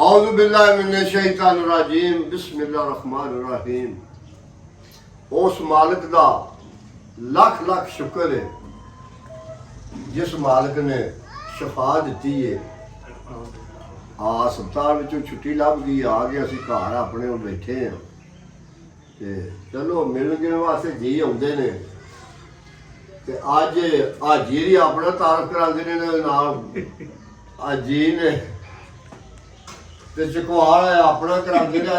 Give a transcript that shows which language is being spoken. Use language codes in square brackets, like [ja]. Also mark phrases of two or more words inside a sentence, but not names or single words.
[ar] أعوذ بالله من الشيطان الرجيم بسم الله الرحمن الرحيم. [pa] ਉਸ ਮਾਲਕ ਦਾ ਲੱਖ ਲੱਖ ਸ਼ੁਕਰ ਹੈ ਜਿਸ ਮਾਲਕ ਨੇ ਸ਼ਫ਼ਾ ਦੀ ਹੈ। ਅਸਪਤਾਲ ਵਿਚੋਂ ਛੁੱਟੀ ਲੱਭ ਗਈ, ਆ ਗਏ ਅਸੀਂ ਘਰ ਅਪਣੇ ਬੈਠੇ ਹੈਂ ਤੇ ਚਲੋ ਮਿਲਣ ਗਿਲਣ ਵਾਸਤੇ ਜੀ ਆਉਂਦੇ ਨੇ ਤੇ ਅੱਜ ਹਾਜੀ ਜੀ ਅਪਣਾ ਤਾਰਫ਼ ਕਰਾਂਦੇ ਨੇ ਨਾਲ ਹਾਜੀ ਨੇ ਤੇ ਚਕਵਾਲ ਅਪਣਾ ਕਰਾਂਦੇ ਨੇ।